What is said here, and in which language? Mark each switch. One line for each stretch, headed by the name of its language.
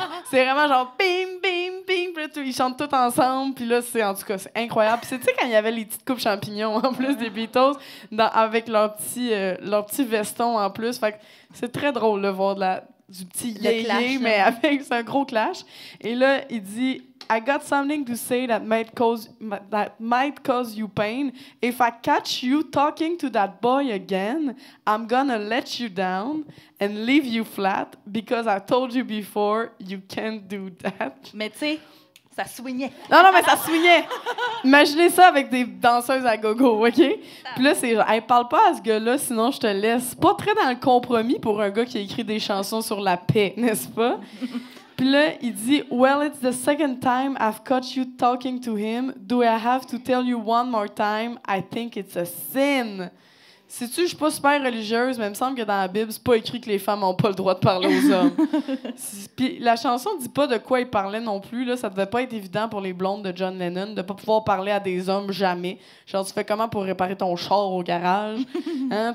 French: C'est vraiment genre bim, bim, bim, puis là, ils chantent tous ensemble, puis là, en tout cas, c'est incroyable. Puis tu sais, quand il y avait les petites coupes champignons en plus des Beatles, avec leur petit veston en plus. Fait que c'est très drôle de voir du petit yé-yé, mais avec c'est un gros clash. Et là, il dit
English: I got something to say that might cause you pain. If I catch you talking to that boy again, I'm gonna let you down and leave you flat because I told you before you can't do that.
French: Mais tu sais, ça swingait. Non, mais ça swingait. Imaginez ça avec des danseuses à gogo, OK? Puis là, c'est genre, hey, parle pas à ce gars-là, sinon je te laisse. Pas très dans le compromis pour un gars qui a écrit des chansons sur la paix, n'est-ce pas? Puis là, il dit,
English: well, it's the second time I've caught you talking to him. Do I have to tell you one more time? I think it's a sin.
French: Sais-tu, je suis pas super religieuse, mais il me semble que dans la Bible, c'est pas écrit que les femmes ont pas le droit de parler aux hommes. Puis la chanson dit pas de quoi il parlait non plus. Là, ça devait pas être évident pour les blondes de John Lennon de pas pouvoir parler à des hommes jamais. Genre, tu fais comment pour réparer ton char au garage? Hein?